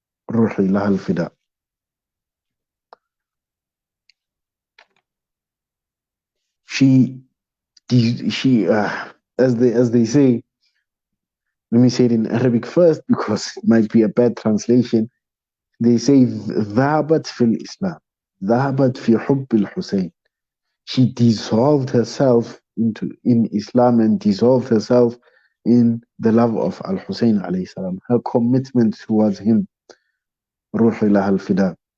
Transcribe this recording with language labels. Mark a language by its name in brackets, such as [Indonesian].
[Arabic] Ruhi laha al-fida. [English] She, as they say, let me say it in Arabic first because it might be a bad translation. [Arabic] They say ذهبت في الإسلام, ذهبت في حب الحسين. [English] She dissolved herself in Islam and dissolved herself in the love of Al-Hussein alayhi salam, her commitment towards him, Ruhi laha al-fida.